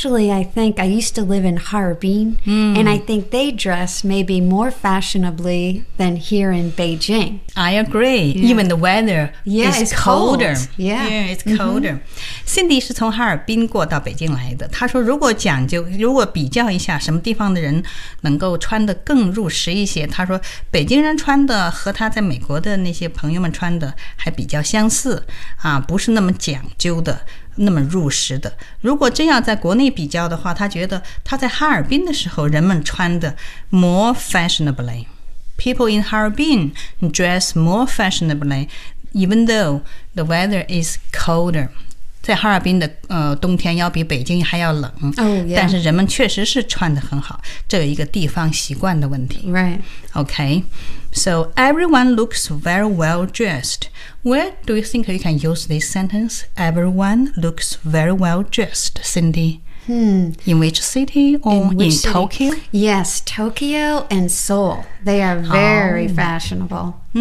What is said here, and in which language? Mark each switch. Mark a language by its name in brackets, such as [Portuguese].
[English] I think I used to live in Harbin, and I think they dress maybe more fashionably than here in Beijing. I agree. Yeah. Even the weather is colder. Cold. Yeah. Yeah, it's colder. [Chinese] Cindy 是从哈尔滨过到北京来的。她说如果讲究，如果比较一下什么地方的人能够穿得更入时一些，她说北京人穿的和她在美国的那些朋友们穿的还比较相似，不是那么讲究的。那么入时的如果真要在国内比较的话他觉得他在哈尔滨的时候人们穿的 [English] more fashionably People in Harbin dress more fashionably even though the weather is colder [Chinese] 在哈尔滨的冬天要比北京还要冷、 [English] oh, yeah. [Chinese] 但是人们确实是穿得很好这有一个地方习惯的问题 [English] Right OK So everyone looks very well dressedWhere do you think you can use this sentence? Everyone looks very well dressed, Cindy. In which city or in city? Tokyo? Yes, Tokyo and Seoul. They are very fashionable.